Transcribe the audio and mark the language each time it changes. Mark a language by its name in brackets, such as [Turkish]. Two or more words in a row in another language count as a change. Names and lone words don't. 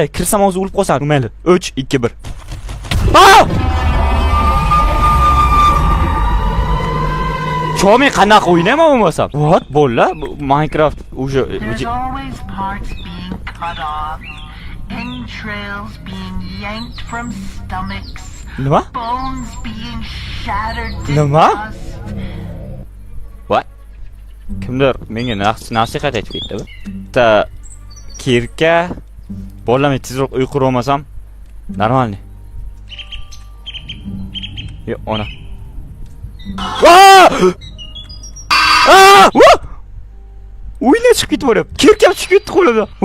[Uzbek] Kirsam hozir o'lib qolsam, mayli. 3 2 1. Cho'mi qanaqa o'ynayman bo'lmasam? [English] What? [Uzbek] Bolalar, Minecraft o'sha [English] entrails being yanked from stomachs. [Uzbek] Nima? [English] Bones being shattered to [Uzbek] Nima? [English] dust. What? [Uzbek] Kimdir menga nasihat aytib ketdi-ku. Kirka. Bolalar, men tezroq uyqu olmasam, normalniy. Yo, ona. O'yinga chiqib ketib Kirkam chiqib ketdi qo'limdan.